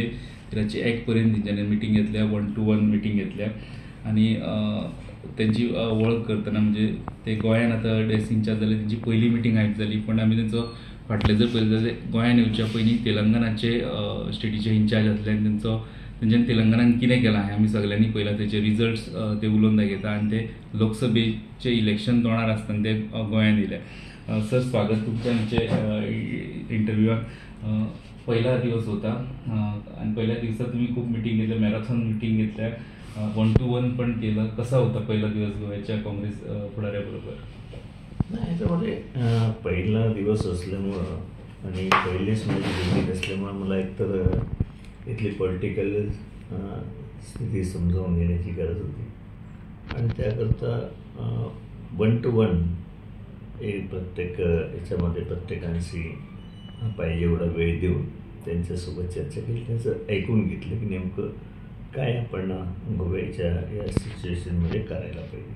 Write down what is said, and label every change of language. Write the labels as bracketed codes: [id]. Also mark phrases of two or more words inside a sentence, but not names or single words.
[kok] रातचे 1 पर्यंत तेंच्यांनी मिटींग घेतल्या, 1 to 1 मिटींग घेतल्या आनी तेंची वळख करतना म्हणजे ते गोंयान आतां [en] desk incharge [kok] जाले तेंची पयली मिटींग आयज जाली. पण आमी तेंचो फाटले जर पळयलें जाल्यार गोंयान येवच्या पयलीं तेलंगणाचे स्टेटीचे इंचार्ज आसले आनी तेंच्यांनी तेलंगणान कितें केलां हें आमी सगळ्यांनी पळयलां. तेचे रिजल्ट्स ते उलोवन दाखयता आनी ते लोकसभेचे इलेक्शन तोंडार आसतना ते गोंयान येयले. सर, स्वागत तुमच्या आमचे इंटरव्यूआन. [mr] पहिला दिवस होता आणि पहिल्या दिवसात तुम्ही खूप मिटींग घेतल्या, [en] marathon meeting [mr] घेतल्या, 1 to 1 पण केलं. कसा होता पहिला दिवस गोव्याच्या काँग्रेस पुढाऱ्याबरोबर? नाही, याच्यामध्ये पहिला दिवस असल्यामुळं आणि पहिलीच माझी भेटी असल्यामुळं मला एकतर इथली पॉलिटिकल स्थिती समजावून घेण्याची गरज होती आणि त्याकरता 1 to 1 हे प्रत्येक याच्यामध्ये प्रत्येकांशी पाहिजे एवढा वेळ देऊन त्यांच्यासोबत चर्चा केली, त्यांचं ऐकून घेतलं की नेमकं काय आपण गोव्याच्या या सिच्युएशनमध्ये करायला पाहिजे.